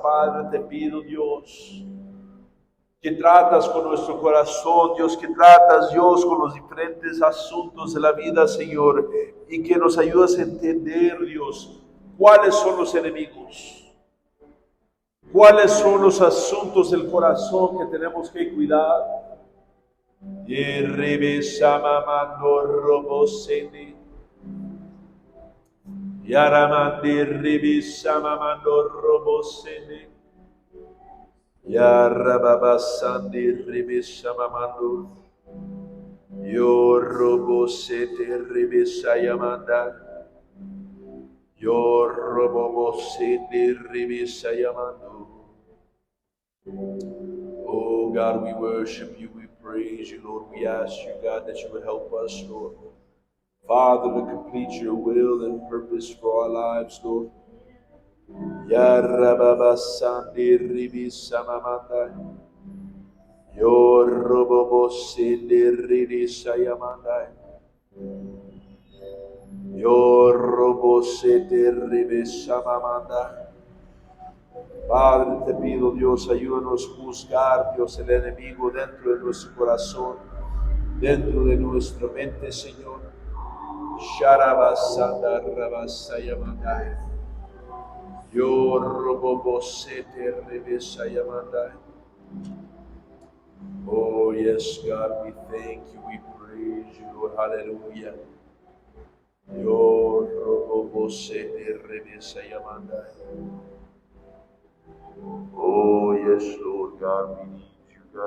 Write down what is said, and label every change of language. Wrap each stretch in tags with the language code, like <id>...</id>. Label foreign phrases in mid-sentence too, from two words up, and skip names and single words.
<es>Padre, te pido, Dios, que tratas con nuestro corazón, Dios, que tratas, Dios, con los diferentes asuntos de la vida, Señor, y que nos ayudas a entender, Dios, cuáles son los enemigos, ¿Cuáles son los asuntos del corazón que tenemos que cuidar? Y rebesamamando robosene. Yaramandi rebesamamando robosene. Yarababasandi rebesamamando. Yo robosete rebesayamanda. Yo robosete rebesayamando.</es> <en>Oh God, we worship you, we praise you, Lord. We ask you, God, that you would help us, Lord. Father, to complete your will and purpose for our lives, Lord. Ya rababasande ribisamamanda. Yo robobosende ribisayamanda. Yo robosete ribisamamanda.</en> <es>Padre, te pido, Dios, ayúdanos a juzgar, Dios, el enemigo dentro de nuestro corazón, dentro de nuestra mente, Señor. Sharabasanda rabasayamandai. Yo robobosete rebesayamandai.</es> <en>Oh, yes, God, we thank you, we praise you, Lord. Hallelujah. Yo robobosete rebesayamandai. Oh, yes, Lord God, we need you, God.</en>